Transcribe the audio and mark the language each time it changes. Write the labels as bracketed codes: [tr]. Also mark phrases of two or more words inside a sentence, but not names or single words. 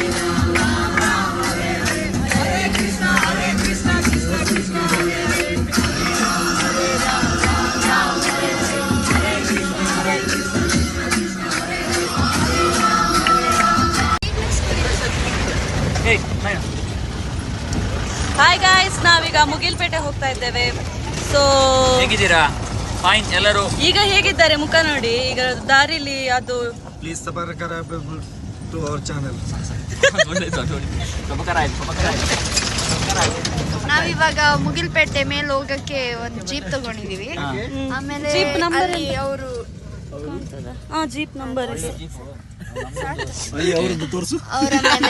[sa] Ram, Ram Ram, Hare Hare, Hare Krishna, Krishna Krishna, Hare Hare, Hare Ram, Ram Hare Hare, Hare Krishna, Krishna Krishna, Hare Hare. [en] hi guys, [kn] ನಾವೀಗ ಮುಗಿಲ್ಪೇಟೆ ಹೋಗ್ತಾ ಇದ್ದೇವೆ. ಸೊ ಹೇಗಿದ್ದೀರಾ? ಫೈನ್ ಎಲ್ಲರೂ. ಈಗ ಹೇಗಿದ್ದಾರೆ ಮುಖ ನೋಡಿ. ಈಗ ದಾರಿಲಿ ಅದು [en] ಪ್ಲೀಸ್ subscribe to our channel. [kn] ನಾವಿವಾಗ ಮುಗಿಲ್ಪೇಟೆ ಮೇಲೆ ಹೋಗಕ್ಕೆ ಒಂದು ಜೀಪ್ ತಗೊಂಡಿದೀವಿ. ಆಮೇಲೆ [en] jeep number [kn] ಅವರು [en] jeep number [kn] ಅವರ ಮೇಲೆ